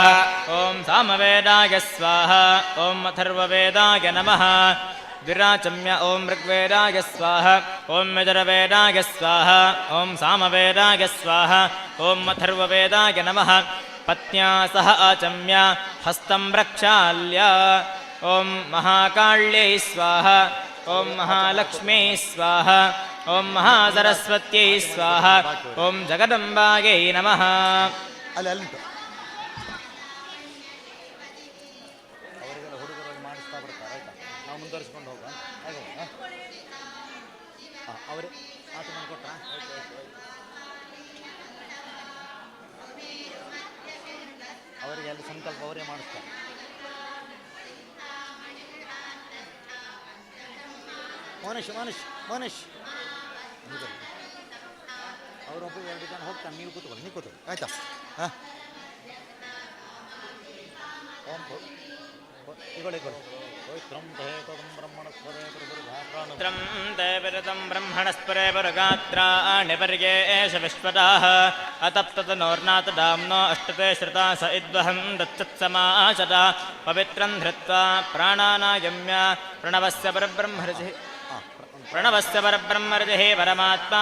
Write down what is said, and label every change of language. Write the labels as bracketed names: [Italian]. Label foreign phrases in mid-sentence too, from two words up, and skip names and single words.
[Sanskrit] ॐ सामवेदाय स्वाहा ॐ अथर्ववेदाय नमः द्विराचम्य ॐ ऋग्वेदाय स्वाहा ॐ यजुर्वेदाय स्वाहा ॐ सामवेदाय स्वाहा ॐ अथर्ववेदाय नमः पत्न्या सह आचम्य हस्तं प्रक्षाल्य ॐ महाकाल्यै स्वाहा ॐ महालक्ष्मी स्वाहा ॐ महासरस्वत्यै स्वाहा ॐ जगदम्बायै नमः [Kannada] ಅಲ್ಲಿ ಅಲ್ಲಿಂಟು ಅವರಿಗೆಲ್ಲ ಹುಡುಗರಲ್ಲಿ ಮಾಡಿಸ್ತಾ ಬರ್ತಾರೆ ಆಯ್ತಾ ನಾವು ಮುಂದುವರಿಸ್ಕೊಂಡು ಹೋಗುವ ಅವರೇ ಆಚೆ ಮಾಡಿ ಕೊಟ್ಟ ಅವರಿಗೆ ಅಲ್ಲಿ ಸಂಕಲ್ಪ ಅವರೇ ಮಾಡಿಸ್ತಾರೆ ಮೋನೇಶ್ ಅವರೊಬ್ಬ 2 ಜನ ಹೋಗ್ತಾನೆ ನೀವು ಕೂತ್ಕೊಳ್ಳಿ ಆಯ್ತಾ ಹಾಂ [Sanskrit] ब्रह्मणस्परे पुरगात्राणि पर्येष विश्वदाः अतप्ततनोर्नाथदाम्नो अष्टते श्रुता स इद्वहं दत्तत्समाचता पवित्रं धृत्वा प्राणानायम्य प्रणवस्य परब्रह्मर्जिः परमात्मा